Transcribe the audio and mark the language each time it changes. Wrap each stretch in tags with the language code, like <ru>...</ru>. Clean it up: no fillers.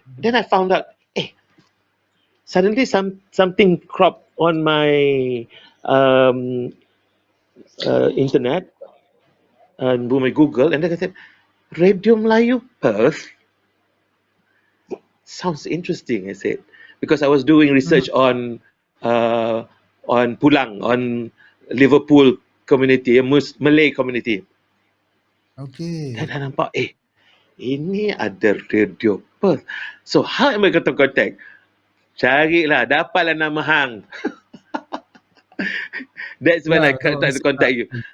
<en>then I found out, suddenly something cropped on my um, internet and my Google, and then I said, Radio Melayu Perth sounds interesting. I said, because I was doing research uh, on Pulang, on Liverpool community, Malay community. Okay.</en> <ms>Dan I nampak, ini ada Radio Perth.</ms> <en>So how am I going to contact?</en> <ms>Carilah, dapatlah nama hang.</ms> <en>That's when I try to contact you.</en>